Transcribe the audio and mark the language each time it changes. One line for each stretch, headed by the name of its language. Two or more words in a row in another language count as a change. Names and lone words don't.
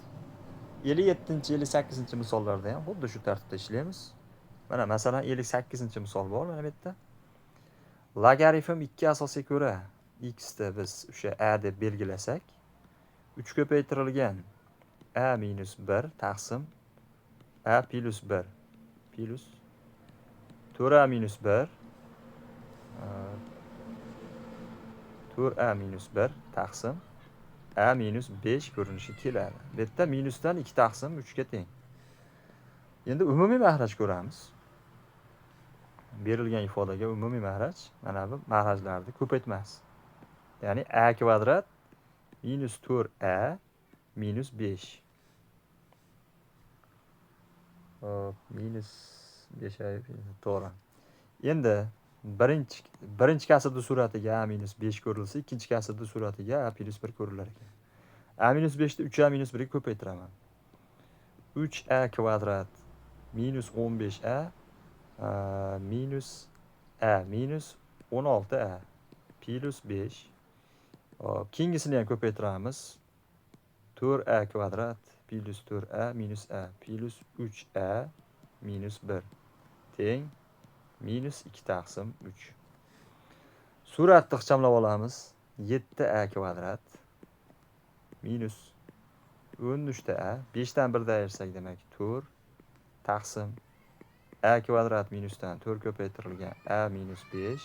Uzbek: 57-chi, 58-chi misollarda ham xuddi shu tartibda ishlaymiz. Mana masalan 58-misol bor mana bu yerda. Logaritm 2 asosiga ko'ra x da biz o'sha a deb belgilasak, 3 ko'paytirilgan a minus 1 taqsim a plus 1 plus 4a minus 1 4a minus 1 taqsim a minus 5 ko'rinishi keladi. Bu yerda minusdan 2 taqsim 3 ga teng. Endi umumiy mahraj ko'ramiz. Berilgan ifodaga umumiy mahraj mana bu mahrajlarni ko'paytmas. Ya'ni a kvadrat minus 4a minus 5. Minus 5 to'g'ri. Endi birinchi kasrni suratiga a minus 5 ko'rilsa, ikkinchi kasrni suratiga a plus 1 ko'rilar ekan. A minus 5 ni 3a minus 1 ga ko'paytiraman. 3a kvadrat minus 15a minus a minus 16a plus 5. Keyingisini ham ko'paytiramiz. 4a kvadrat plus 4a minus a plus 3a minus 1 teng minus 2 taqsim 3. Suratni ixchamlab olamiz. 7a kvadrat minus 13a 5 dan 1 ayirsak demak 4 taqsim a kvadrat minusdan 4 ko'paytirilgan a minus 5.